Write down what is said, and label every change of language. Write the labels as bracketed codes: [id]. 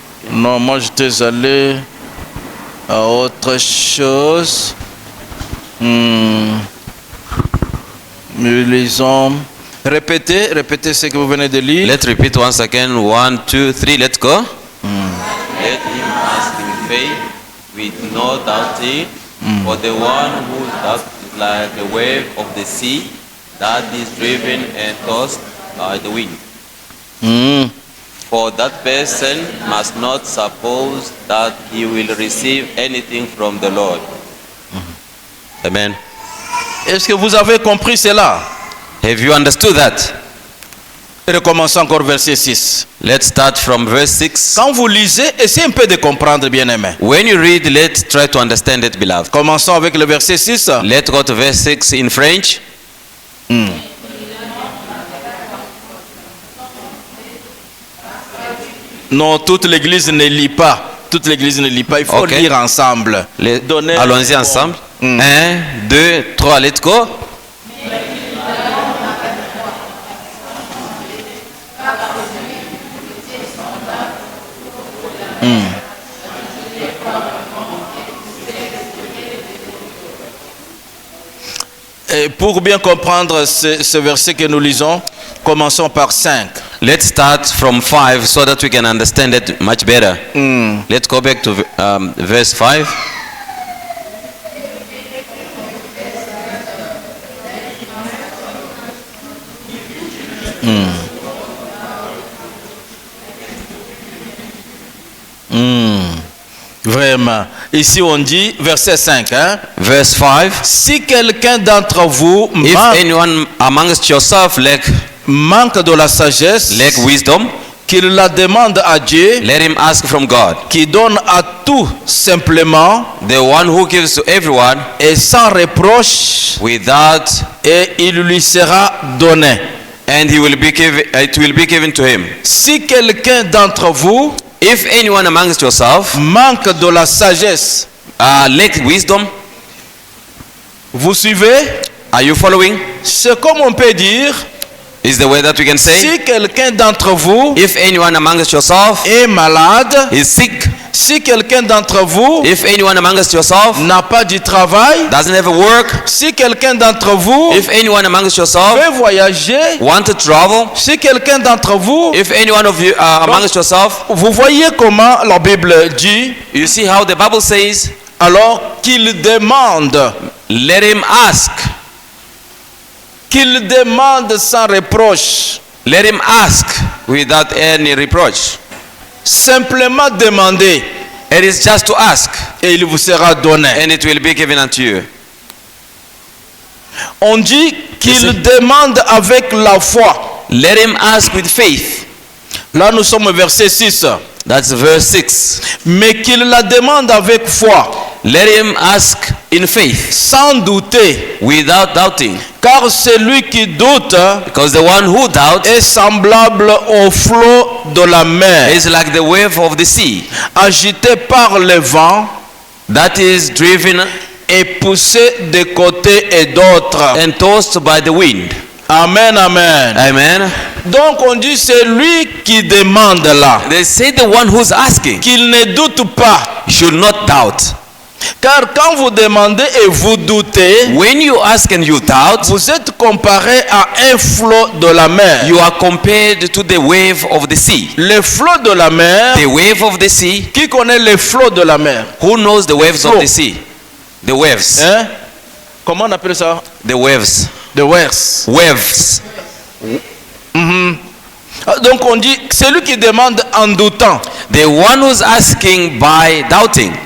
[fr] Non, moi j'étais allé à autre chose. Nous lisons. Répétez ce que vous venez de lire. [en] Let's repeat once again. 1, 2, 3, let's go. Let him ask in faith with no doubting. For the one who doubts is like the wave of the sea that is driven and tossed by the wind. For that person must not suppose that he will receive anything from the Lord. Amen. [fr] Est-ce que vous avez compris cela? [en] Have you understood that? [fr] Recommençons encore verset 6. [en] Let's start from verse 6. [fr] Quand vous lisez, essayez un peu de comprendre, bien-aimé. [en] When you read, let's try to understand it, beloved. [fr] Commençons avec le verset 6. [en] Let's go to verse 6 in French. [fr] Non, toute l'église ne lit pas. Toute l'église ne lit pas. Il faut Ok. lire ensemble. Allons-y ensemble. 1, 2, 3, [en] let's go. [fr] Et pour bien comprendre ce verset que nous lisons, commençons par 5. [en] Let's start from 5 so that we can understand it much better. Let's go back to verse 5. [fr] Vraiment. Ici on dit, verset 5. Hein? [en] Verse 5. [fr] Si quelqu'un d'entre vous [en] If anyone amongst yourself [fr] manque de la sagesse, [en] lack wisdom, [fr] qu'il la demande à Dieu, [en] let him ask from God, [fr] qui donne à tout simplement [en] the one who gives to everyone [fr] et sans reproche, [en] without, [fr] et il lui sera donné. [en] and he will be given, it will be given to him. [fr] Si quelqu'un d'entre vous [en] If anyone amongst yourself [fr] manque de la sagesse, [en] lack wisdom, [fr] vous suivez? [en] are you following? [fr] C'est comme on peut dire, [en] Is the way that we can say. [fr] si quelqu'un d'entre vous [en] If anyone amongst yourself [fr] est malade, [en] is sick, [fr] si quelqu'un d'entre vous [en] if anyone amongst yourself [fr] n'a pas du travail, [en] doesn't have a work, [fr] si quelqu'un d'entre vous [en] if anyone amongst yourself [fr] veut voyager, [en] want to travel, [fr] si quelqu'un d'entre vous, [en] if any one of you amongst yourself, [fr] vous voyez comment la Bible dit, [en] you see how the Bible says, [fr] alors qu'il demande, [en] let him ask, [fr] qu'il demande sans reproche, [en] let him ask without any reproach. [fr] simplement demander [en] It is just to ask, [fr] et il vous sera donné. [en] and it will be given unto you. [fr] On dit qu'il demande avec la foi. [en] Let him ask with faith. [fr] Là nous sommes au verset 6. [en] That's verse 6. [fr] Mais qu'il la demande avec foi, [en] Let him ask in faith, [fr] sans douter, [en] without doubting. [fr] car celui qui doute [en] Because the one who doubts [fr] est semblable au flot de la mer, [en] is like the wave of the sea [fr] agité par le vent [en] that is driven [fr] et poussé de côté et d'autre. [en] and tossed by the wind. Amen, amen. Amen. [fr] Donc on dit c'est lui qui demande là, [en] They say the one who's asking [fr] qu'il ne doute pas. [en] should not doubt. [fr] Car quand vous demandez et vous doutez, [en] When you ask and you doubt, [fr] vous êtes comparé à un flot de la mer. [en] you are compared to the wave of the sea. [fr] Le flot de la mer, [en] The wave of the sea. [fr] qui connaît les flots de la mer? [en] Who knows the waves of Flow. the sea? The waves. [fr] Hein? Comment on appelle ça? [en] The waves. The waves. Waves. [fr] Donc on dit, celui qui demande en doutant, [en] The one who's asking by doubting,